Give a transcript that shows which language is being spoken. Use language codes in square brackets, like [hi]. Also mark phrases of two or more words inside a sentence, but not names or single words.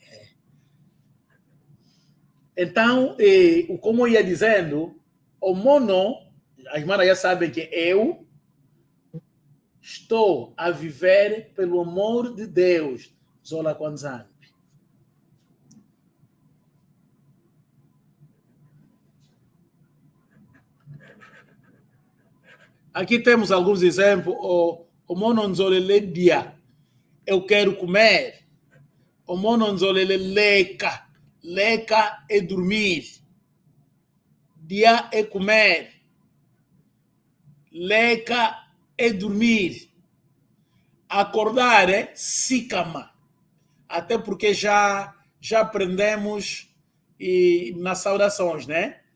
[pt] Então, como eu ia dizendo, [kmb] o mono, [pt] as irmãs já sabem que eu estou a viver pelo amor de Deus. [kmb] Zola Kwanzambi. [pt] Aqui temos alguns exemplos. [kmb] O mono nzolele dia. [pt] Eu quero comer. [kmb] O mono nzolele leca. Leca [pt] é dormir. Dia é comer. Leca é dormir. Acordar é sikama. Até porque já aprendemos nas saudações, né?